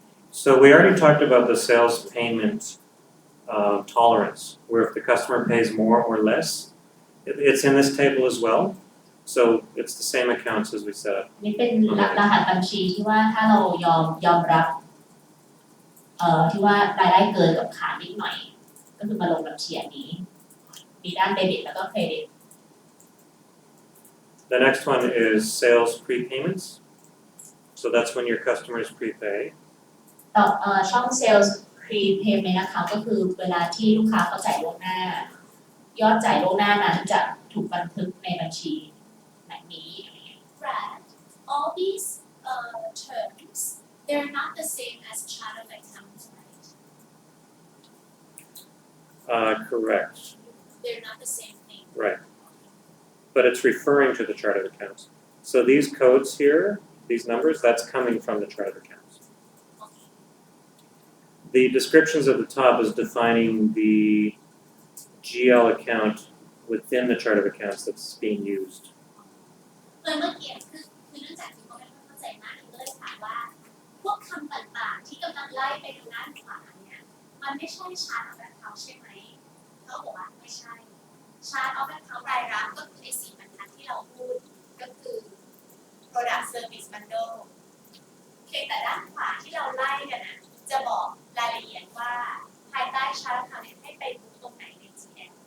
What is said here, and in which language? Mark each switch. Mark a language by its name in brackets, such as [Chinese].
[English] So we already talked about the sales payment tolerance, where if the customer pays more or less, it's in this table as well. So it's the same accounts as we set up. [Thai] นี่เป็นรหัสบัญชีที่ว่าถ้าเรายอมรับที่ว่ารายได้เกินกับขาดนิดหน่อย ก็คือมาลงบัญชีอันนี้ มีด้านเดบิตแล้วก็เครดิต [English] The next one is sales prepayments. So that's when your customers prepay. [Thai] ต่อช่อง sales prepayment นะคะก็คือเวลาที่ลูกค้าเขาจ่ายล่วงหน้า ยอดจ่ายล่วงหน้านั้นจะถูกบันทึกในบัญชีแบบนี้ [English] Brad, all these terms, they're not the same as chart of accounts, right? Correct, They're not the same thing. right. But it's referring to the chart of accounts. So these codes here, these numbers, that's coming from the chart of accounts. Okay. The descriptions at the top is defining the GL account within the chart of accounts that's being used. [Thai] เมื่อกี้คือเนื่องจากที่เขาไม่เข้าใจมากก็เลยถามว่าพวกคำต่างๆที่กำลังไล่ไปทางด้านขวาเนี่ยมันไม่ใช่ชาร์ตของเขาใช่ไหมเขาบอกว่าไม่ใช่ชาร์ตของเขารายรับก็คือใน4บรรทัดที่เราพูดก็คือ [English] product service bundle [Thai] เพียงแต่ด้านขวาที่เราไล่กันนะจะบอกรายละเอียดว่าภายใต้ชาร์ตของเขาเนี่ยให้ไปดูตรงไหนใน GL